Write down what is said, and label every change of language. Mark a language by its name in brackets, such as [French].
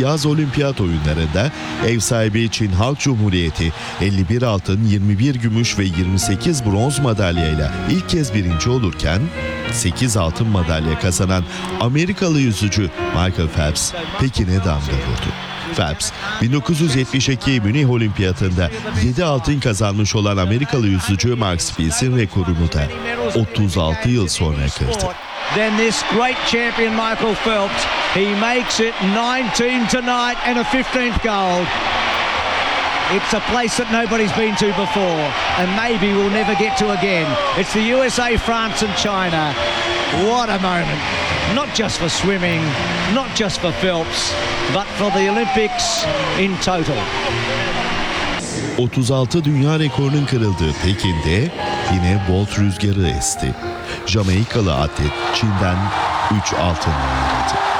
[Turkish] Yaz Olimpiyat Oyunları'nda ev sahibi Çin Halk Cumhuriyeti 51 altın, 21 gümüş ve 28 bronz madalyayla ilk kez birinci olurken 8 altın madalya kazanan Amerikalı yüzücü Michael Phelps Pekin'e damga vurdu. Phelps, 1972 Münih Olimpiyatı'nda 7 altın kazanmış olan Amerikalı yüzücü Mark Spieth'in rekorunu da 36 yıl sonra kırdı. [English] Then this great champion Michael Phelps, he makes it 19 tonight and a 15th gold. It's a place that nobody's been to before and maybe we'll never get to again. It's the USA, France and China. What a moment. Not just for swimming, not just for Phelps, but for the Olympics in total. [Turkish] 36 dünya rekorunun kırıldığı Pekin'de yine Bolt rüzgarı esti. Jamaikalı atlet Çin'den 3 altın aldı.